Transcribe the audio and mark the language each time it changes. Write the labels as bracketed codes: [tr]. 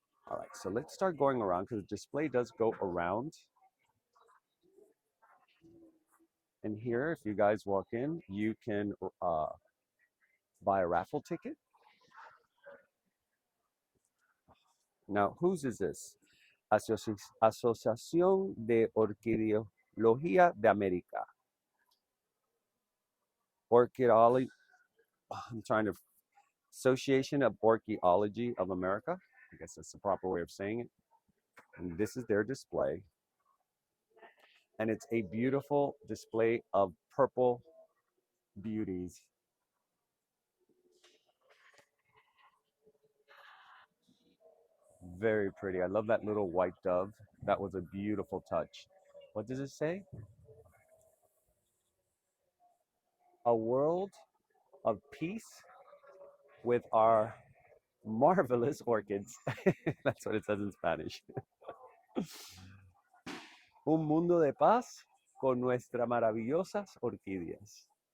[en] All right, so let's start going around because the display does go around. And here, if you guys walk in, you can buy a raffle ticket. Now, whose is this? [es] Asociación de Orquidología de América. [en] Orchidology, I'm trying to, Association of Orchidology of America. I guess that's the proper way of saying it. And this is their display. And it's a beautiful display of purple beauties. Very pretty. I love that little white dove. That was a beautiful touch. What does it say? A world of peace with our marvelous orchids. That's what it says in Spanish. [es] Un mundo de paz con nuestras maravillosas orquídeas.